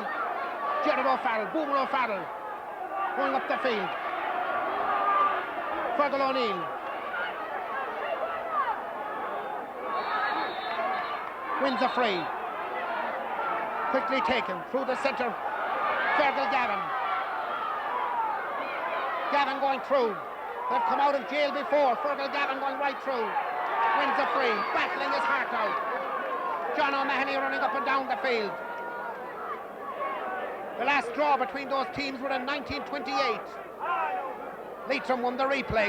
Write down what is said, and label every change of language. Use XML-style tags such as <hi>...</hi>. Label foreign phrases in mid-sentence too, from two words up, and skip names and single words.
<en>Jared O'Farrell, Boomer O'Farrell. Going up the field. Fergal O'Neill. Wins a free. Quickly taken through the centre. Fergal Gavin. Gavin going through. They've come out of jail before. Fergal Gavin going right through. Wins a free. Battling his heart out. John O'Mahony running up and down the field. The last draw between those teams were in 1928. Leitrim won the replay.</en>